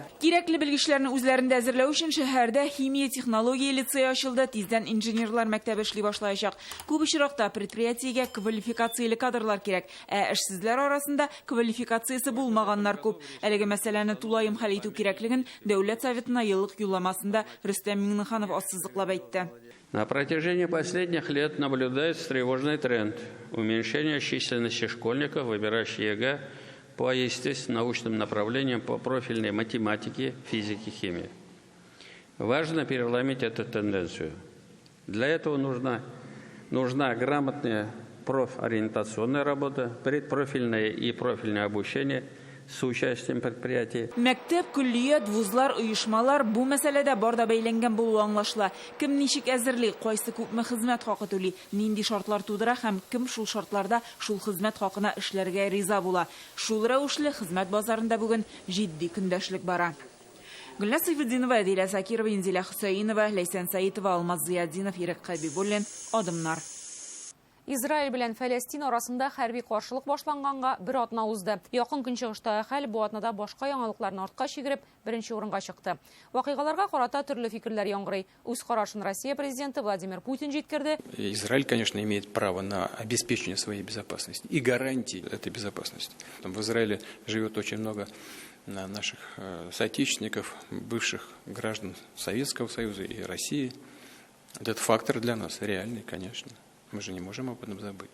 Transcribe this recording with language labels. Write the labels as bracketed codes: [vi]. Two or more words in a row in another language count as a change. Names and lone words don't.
[tt] Кирәкле белгечләрне үзләрендә әзерләү өчен шәһәрдә химия технология лицее ачылды, тиздән инженерлар мәктәбе эшли башлаячак. Күп очракта предприятиегә квалификацияле кадрлар кирәк, эшсезләр арасында квалификациясе булмаганнар күп. Әлеге мәсьәләне тулаем хәл итү кирәклеген Дәүләт Советына еллык юлламасында Рөстәм Миңнеханов ассызыклап әйтте. [ru] На протяжении последних лет наблюдается тревожный тренд уменьшения численности школьников, выбирающих ЕГЭ по естественным научным направлениям по профильной математике, физике, химии. Важно переломить эту тенденцию. Для этого нужна грамотная профориентационная работа, предпрофильное и профильное обучение с участием предприятий. [tt] Мәктәп, күллият, вузлар, оешмалар бу мәсьәләдә барда бәйләнгән булуы аңлашыла. Кем ничек әзерли, кайсы күпме хезмәт хакы түли, нинди шартлар тудыра һәм кем шул шартларда шул хезмәт хакына эшләргә риза була. Шул рәвешле хезмәт базарында бүген җитди көндәшлек бара. Гөлназ Сайфетдинова, Әдилә Закирова, Инзилә Хөсәенова, Ләйсән Саитова, Алмаз Зияддинов, Ирек Хәбибуллин, Адымнар. Израиль белән Фәләстин арасында хәрби каршылык башланганга бер атна узды. Якын көнчыгыштагы хәл бу атнада башка яңалыкларны артка чигереп, беренче урынга чыкты. Вакыйгаларга карата төрле фикерләр яңгырый. Үз карашын Россия президенты Владимир Путин җиткерде. [ru] Израиль, конечно, имеет право на обеспечение своей безопасности и гарантии этой безопасности. В Израиле живет очень много наших соотечественников, бывших граждан Советского Союза и России. Этот фактор для нас реальный, конечно. Мы же не можем об этом забыть.